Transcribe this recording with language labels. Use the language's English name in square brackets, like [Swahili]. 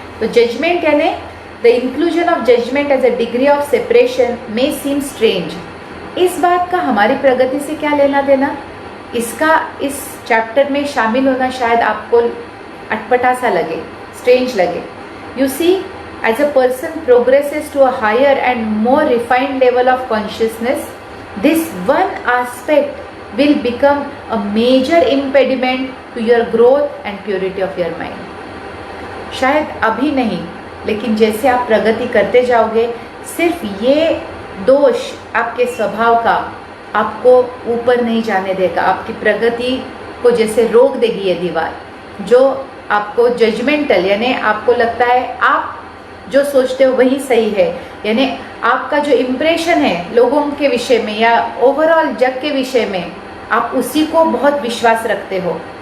[English] तो जजमेंट यानी the inclusion of judgement as a degree of separation may seem strange. [Hindi] इस बात का हमारी प्रगति से क्या लेना देना? इसका इस चैप्टर में शामिल होना शायद आपको अटपटा सा लगे, स्ट्रेंज लगे। [English] You see, as a person progresses to a higher and more refined level of consciousness, this one aspect will become a major impediment to your growth and purity of your mind. [Hindi] शायद अभी नहीं, लेकिन जैसे आप प्रगति करते जाओगे, सिर्फ ये दोष आपके स्वभाव का आपको ऊपर नहीं जाने देगा। आपकी प्रगति को जैसे रोक देगी ये दीवार, जो आपको जजमेंटल, यानी आपको लगता है आप जो सोचते हो वही सही है, यानी आपका जो इम्प्रेशन है लोगों के विषय में या ओवरऑल जग के विषय में, आप उसी को बहुत विश्वास रखते हो।